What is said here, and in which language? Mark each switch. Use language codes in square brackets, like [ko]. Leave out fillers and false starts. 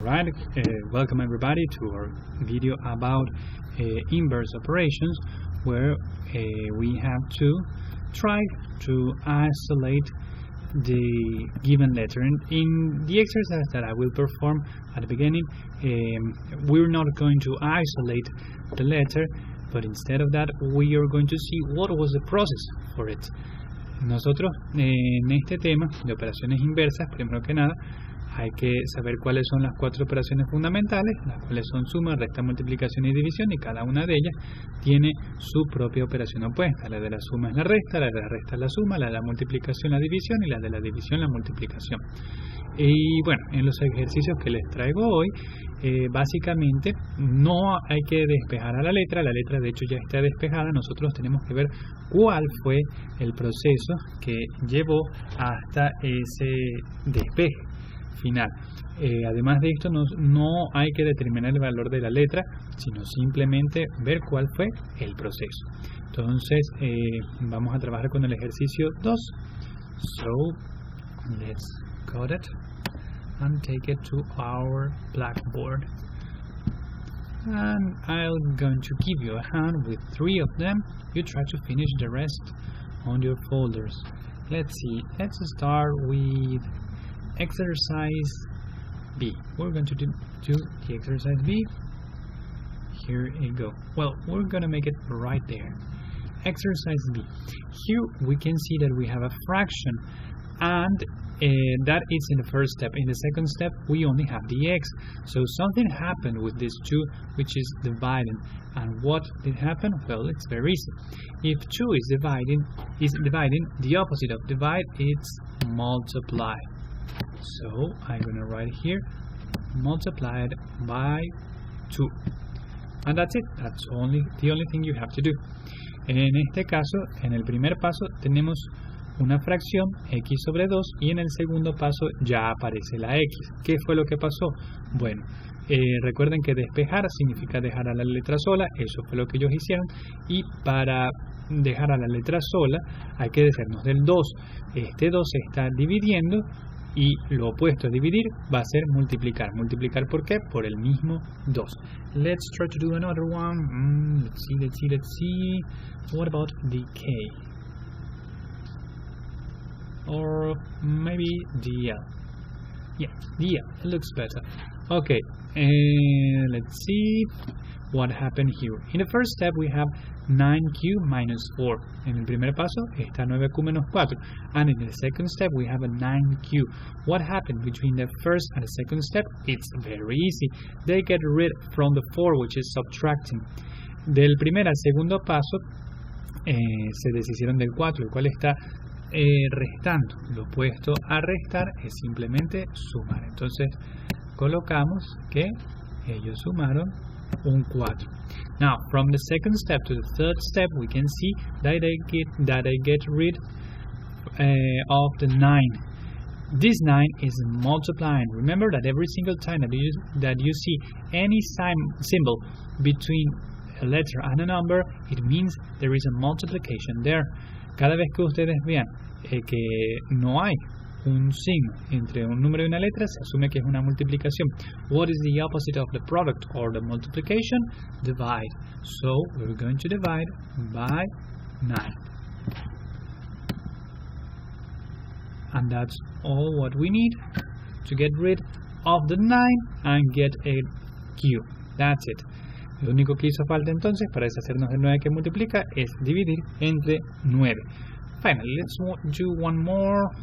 [en] Alright, welcome everybody to our video about inverse operations, where we have to try to isolate the given letter. In the exercise that I will perform at the beginning, we're not going to isolate the letter, but instead of that we are going to see what was the process for it. [es] Nosotros en este tema de operaciones inversas, primero que nada hay que saber cuáles son las cuatro operaciones fundamentales, las cuales son suma, resta, multiplicación y división, y cada una de ellas tiene su propia operación opuesta. La de la suma es la resta, la de la resta es la suma, la de la multiplicación la división y la de la división la multiplicación. Y bueno, en los ejercicios que les traigo hoy, básicamente no hay que despejar a la letra de hecho ya está despejada. Nosotros tenemos que ver cuál fue el proceso que llevó hasta ese despeje final. Además de esto, no hay que determinar el valor de la letra, sino simplemente ver cuál fue el proceso. Entonces vamos a trabajar con el ejercicio 2. [en] So let's code it and take it to our blackboard, and I'm going to give you a hand with 3 of them. You try to finish the rest on your folders. Let's see, let's start with exercise B. We're going to do the exercise B. Here you go. Well, we're going to make it right there. Exercise B. Here we can see that we have a fraction, and that is in the first step. In the second step we only have the x. So something happened with this 2, which is dividing. And what did happen? Well, it's very easy. If 2 is dividing, the opposite of divide is multiply. So I'm gonna write here multiplied by 2, and that's it. That's the only thing you have to do. [es] En este caso, en el primer paso tenemos una fracción x sobre 2 y en el segundo paso ya aparece la x. ¿Qué fue lo que pasó? Bueno, recuerden que despejar significa dejar a la letra sola. Eso fue lo que ellos hicieron, y para dejar a la letra sola hay que deshacernos del 2. Este 2 se está dividiendo y lo opuesto a dividir va a ser multiplicar. ¿Multiplicar por qué? Por el mismo 2. [en] Let's try to do another one. Let's see. What about decay? Or maybe DL. Yeah, DL. It looks better. Okay, let's see what happened here. In the first step we have 9q minus 4. [es] En el primer paso está 9q menos 4. [en] And in the second step we have a 9q. What happened between the first and the second step? It's very easy. They get rid from the 4, which is subtracting. [es] Del primer al segundo paso se deshicieron del 4, el cual está restando. Lo opuesto a restar es simplemente sumar. Entonces colocamos que ellos sumaron un 4. [en] Now, from the second step to the third step, we can see that I get rid of the 9. This 9 is multiplying. Remember that every single time that you see any symbol between a letter and a number, it means there is a multiplication there. [es] Cada vez que ustedes vean que no hay un signo entre un número y una letra, se asume que es una multiplicación. [en] What is the opposite of the product or the multiplication? Divide. So we're going to divide by 9. And that's all what we need to get rid of the 9 and get a q. That's it. [es] Lo único que hizo falta entonces para deshacernos del 9 que multiplica es dividir entre 9. [en] Finally, let's do one more.